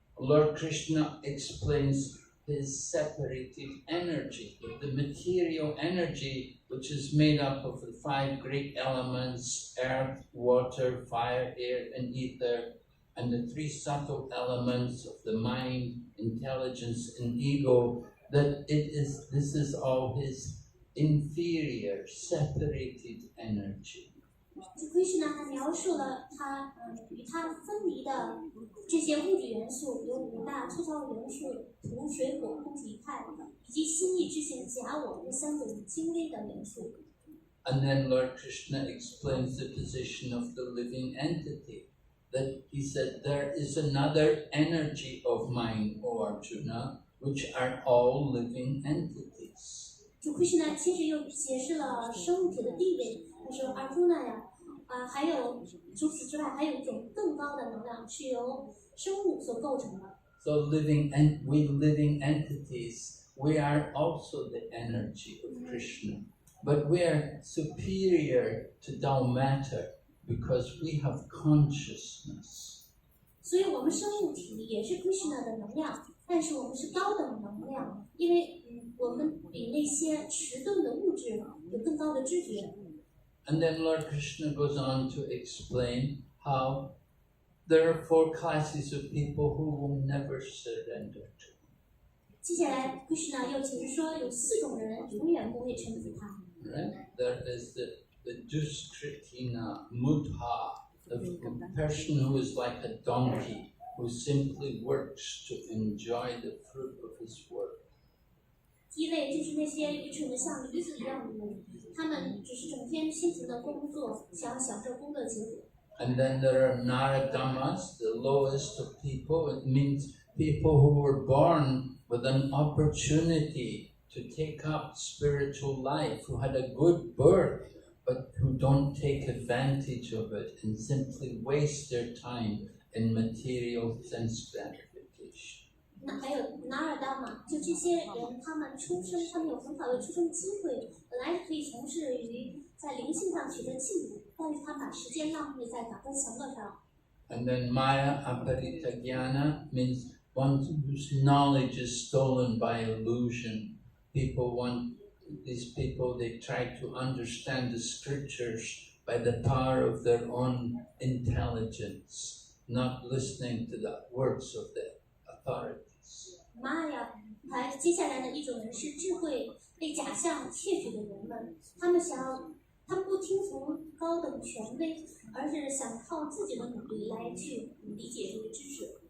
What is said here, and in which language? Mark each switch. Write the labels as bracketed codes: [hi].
[en] Lord Krishna explains his separated energy, the material energy which is made up of the 5 great elements, earth, water, fire, air, and ether, and the 3 subtle elements of the mind, intelligence, and ego, that this is all his inferior, separated energy. [zh] Krishna 还描述了他与他分离的这些物质元素，有5大粗糙元素：土、水、火、空、体、态，以及心意、知行、假我这3种精微的元素。 [en] And then Lord Krishna explains the position of the living entity. That he said, there is another energy of mine, O Arjuna, which are all living entities. [zh] 主 Krishna 接着又解释了生物体的地位，他说：“Arjuna 呀，还有除此之外，还有一种更高的能量是由生物所构成的。 [en] So living entities, we are also the energy of Krishna, but we are superior to dull matter because we have consciousness. [zh] 所以，我们生物体也是 Krishna 的能量，但是我们是高等能量，因为我们比那些迟钝的物质有更高的知觉。” [en] And then Lord Krishna goes on to explain how there are 4 classes of people who will never surrender to. [zh] 接下来 Krishna 又解释说，有4种人永远不会臣服他。 [en] Right? There is the Duskritina Mudha, the person who is like a donkey, who simply works to enjoy the fruit of his work. [zh] 第一类就是那些愚蠢的像驴子一样的人，他们只是整天辛勤的工作，想享受工作结果。 [en] And then there are Naradamas, the lowest of people. It means people who were born with an opportunity to take up spiritual life, who had a good birth, but who don't take advantage of it and simply waste their time in material sense gratification. [zh] 那还有拿尔达玛，就这些人，他们有很好的出生机会，本来可以从事于在灵性上取得进步，但是他把时间浪费在打扮享乐上。 [en] And then Maya Aparita Jnana means one whose knowledge is stolen by illusion. These people, they try to understand the scriptures by the power of their own intelligence, not listening to the words of the authorities. [zh] 玛雅，还接下来的一种人是智慧被假象窃取的人们，他们不听从高等权威，而是想靠自己的努力来去理解这个知识。